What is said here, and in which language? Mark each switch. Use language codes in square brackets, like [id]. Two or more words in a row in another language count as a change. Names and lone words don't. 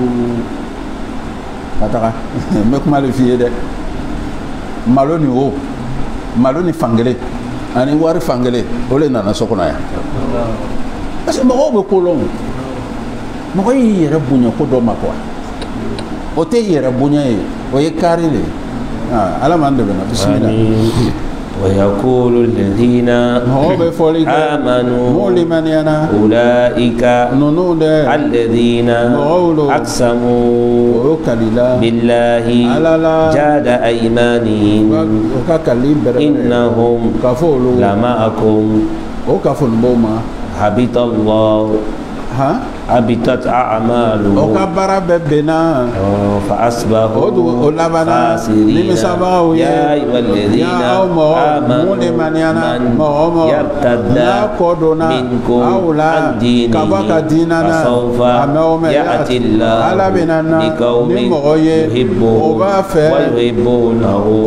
[bm] ka taga n bɛ kuma de f'i ye dɛ malo ni o malo ni fankelen ani wari fankelen o de nana so kɔnɔ yan [fr] parce que [bm] mɔgɔw bɛ ko lɔn mɔgɔ y'i yɛrɛ bonya ko dɔ ma quoi o tɛ yɛrɛ bonya ye o ye kari de ala m'an dɛmɛ na bisimila [ar] ويقول الذين آمنوا أولئك الذين أقسموا بالله جاد أيمانهم إنهم لمعكم حبط الله حبطت أعمالهم [bm] o ka baara bɛɛ benna [ar] فأصبحوا خاسرين يا أيها الذين آمنوا من يرتد منكم عن دينه فسوف يأتي الله بقوم يحبهم ويحبونه